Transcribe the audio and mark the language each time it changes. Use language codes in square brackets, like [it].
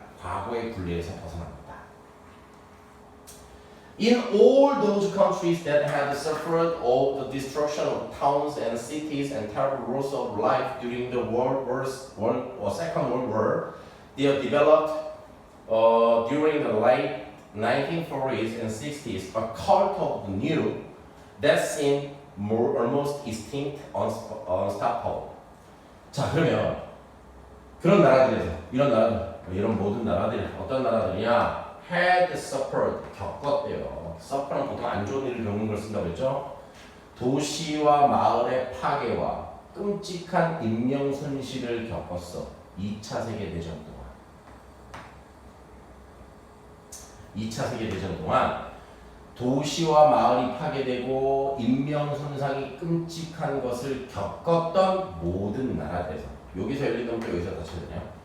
[ko] 과거의 굴레에서 벗어나고 있다. [en] In all those countries that had suffered all the destruction of towns and cities and terrible loss of life during the Second World War, they have developed during the late 1940s and 60s a cult of the new that seemed almost extinct, unstoppable. [ko] 자, 그러면 그런 나라들에서 이런 모든 나라들이 어떤 나라들이냐? [en] had suffered, [ko] 겪었대요. suffer는 보통 안 좋은 일을 겪는 걸 쓴다고 했죠. 도시와 마을의 파괴와 끔찍한 인명 손실을 겪었어. 2차 세계대전 동안. 2차 세계대전 동안 도시와 마을이 파괴되고 인명 손상이 끔찍한 것을 겪었던 모든 나라들에서 여기서 열린 놈도 여기서 닫혀졌냐?